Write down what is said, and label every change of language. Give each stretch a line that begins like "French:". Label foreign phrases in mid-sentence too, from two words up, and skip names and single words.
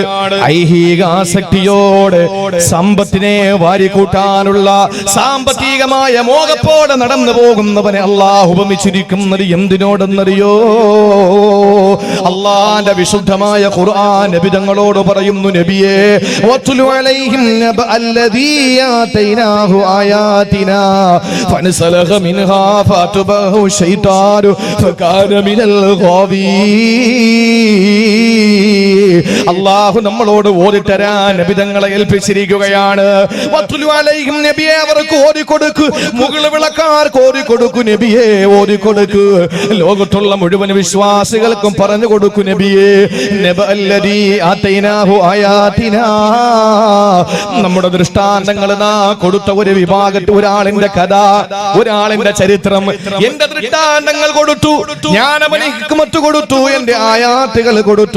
Malayalam: ഐഹിക ആസക്തിയോടെ സമ്പത്തിനെ വാരിക്കൂട്ടാനുള്ള സാമ്പത്തികമായ മോഹത്തോടെ നടന്നു പോകുന്നവനെ അള്ളാഹു ഉപമിച്ചിരിക്കുന്നത് എന്തിനോടെന്നറിയോ? അള്ളാന്റെ വിശുദ്ധമായ ഖുർആൻ നബി തങ്ങളോട് പറയുന്നു, നബിയേ,
Arabic: واتل عليهم نبأ الذي آتيناه آياتنا فانسلخ منها فاتبعه الشيطان فكان من الغاوين.
Malayalam: അള്ളാഹു നമ്മളോട് ഓതിത്തരാൻ നബി തങ്ങളെ ഏൽപ്പിച്ചിരിക്കുകയാണ്.
Arabic: واتل عليهم,
Malayalam: നബിയെ അവർക്ക് ഓതിക്കൊടുക്കു. മുകൾ വിളക്കാർക്ക് ഓതിക്കൊടുക്കു നബിയെ, ഓതിക്കൊടുക്കു. ലോകത്തുള്ള മുഴുവൻ വിശ്വാസികൾക്കും പറഞ്ഞു കൊടുക്കു നബിയെ.
Arabic: نبأ الذي آتيناه آياتنا,
Malayalam: നമ്മുടെ ദൃഷ്ടാന്തങ്ങൾ കൊടുത്ത ഒരു വിഭാഗത്തിൽ ഒരാളിന്റെ കഥ, ഒരാളിന്റെ ചരിത്രം, എന്റെ ദൃഷ്ടാന്തങ്ങൾ കൊടുത്തു, ഞാൻ അവന് ഹിക്മത്ത് കൊടുത്തു, എന്റെ ആയാത്തുകൾ കൊടുത്തു.